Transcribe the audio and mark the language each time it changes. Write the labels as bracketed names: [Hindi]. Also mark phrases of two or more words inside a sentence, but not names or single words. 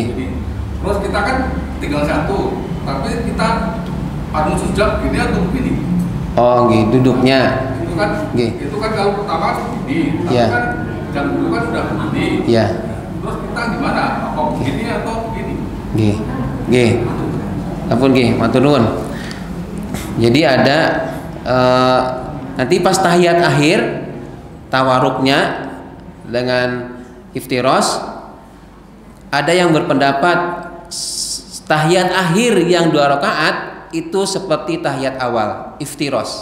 [Indonesian] Terus kita kan tinggal satu, tapi kita anu sujud gini atau begini. Oh, nggih, duduknya. Itu kan kalau pertama begini, tapi Ya. kan yang dulu kan sudah begini. Ya. Terus kita gimana? Apa begini atau begini? [Javanese] Nggih. Nggih. Ampun nggih, matur nuwun. [Indonesian] Jadi ada nanti pas tahiyat akhir tawaruknya dengan iftiros, ada yang berpendapat tahiyat akhir yang 2 rakaat itu seperti tahiyat awal, iftiros.